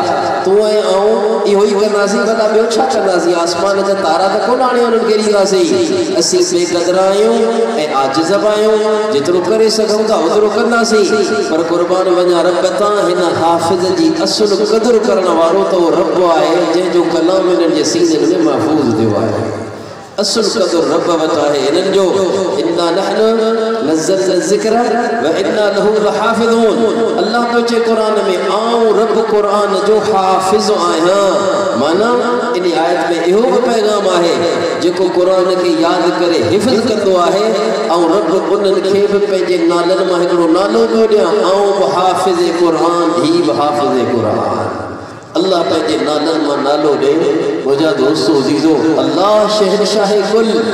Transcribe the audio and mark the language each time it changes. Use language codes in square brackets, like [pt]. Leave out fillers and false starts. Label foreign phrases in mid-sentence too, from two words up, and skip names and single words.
[sd] तूं ऐं आऊं इहो ई कंदासीं भला ॿियो छा कंदासीं आसमान जा तारा त कोन हाणे हुननि खे ॾींदासीं असीं बेक़दर आहियूं ऐं आजिज़ बि आहियूं जेतिरो करे सघूं था ओतिरो कंदासीं पर क़ुर्बान वञा रब तां हिन हाफ़िज़ जी असुल क़दुरु करण वारो त उहो रब आहे जंहिंजो कलाम हिननि जे सीननि में महफ़ूज़ थियो आहे असुल क़दुरु रब वटि आहे हिननि जो [ar] إنا نحن نزلنا الذكر وإنا له لحافظون [sd] अल्लाह तो चए क़ुरान में आऊं रब क़ुरान जो हाफ़िज़ आहियां माना इन आयत में इहो बि पैगाम आहे जेको क़ुरान खे यादि करे हिफ़्ज़ कंदो आहे ऐं रब उन्हनि खे बि पंहिंजे नालनि मां हिकिड़ो नालो थो ॾियां आऊं बि हाफ़िज़ क़ुरान ही बि हाफ़िज़ क़ुरान अल्लाह पंहिंजे नालनि मां नालो ॾे मुंहिंजा दोस्तो अज़ीज़ो अल्लाह शहनशाह कुल